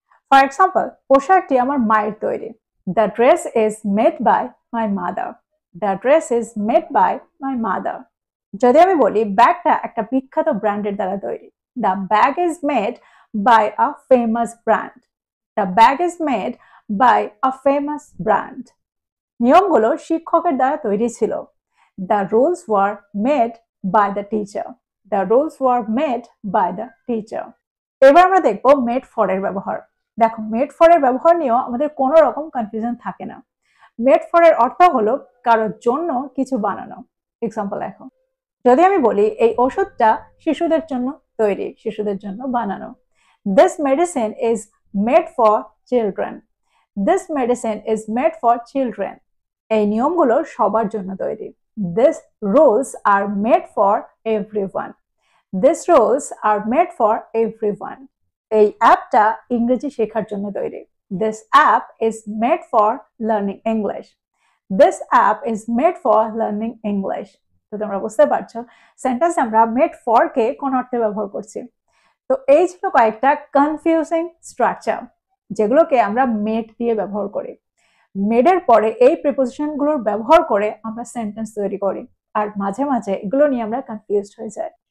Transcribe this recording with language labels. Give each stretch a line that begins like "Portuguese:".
English: for example,
Bangla: পোশাকটি আমার মায়ের তৈরি।
English: The dress is made by my mother. The dress is made by my mother.
Bangla: যদি আমি বলি ব্যাগটা একটা বিখ্যাত ব্র্যান্ডের দ্বারা তৈরি।
English: The bag is made by a famous brand. The bag is made by a famous brand.
Bangla: নিয়মগুলো শিক্ষকের দ্বারা তৈরি ছিল।
English: The rules were made by the teacher. The rules were made by the teacher.
Bangla: এবার আমরা দেখবো মেড ফর এর ব্যবহার। দেখো, মেড ফর এর ব্যবহার নিয়েও আমাদের কোনো রকম কনফিউশন থাকে না। মেড ফর এর অর্থ হলো কারোর জন্য কিছু বানানো। এক্সাম্পল দেখো, যদি আমি বলি এই ওষুধটা শিশুদের জন্য তৈরি, শিশুদের জন্য বানানো।
English: This medicine is made for children. This medicine is made for children.
Bangla: এই নিয়মগুলো সবার জন্য তৈরি।
English: These rules are made for everyone. These rules are made for everyone.
Bangla: এই অ্যাপটা ইংরেজি শেখার জন্য তৈরি।
English: This app is made for learning English. This app is made for learning English.
Bangla: তো তোমরা বুঝতে পারছো সেন্টেন্স আমরা মেড ফর কে কোন অর্থে ব্যবহার করছি। তো এই ছিল কয়েকটা কনফিউজিং স্ট্রাকচার যেগুলোকে আমরা মেড দিয়ে ব্যবহার করি। মেডের পরে এই প্রিপোজিশন গুলোর ব্যবহার করে আমরা সেন্টেন্স তৈরি করি, আর মাঝে মাঝে এগুলো নিয়ে আমরা কনফিউজড হয়ে যাই।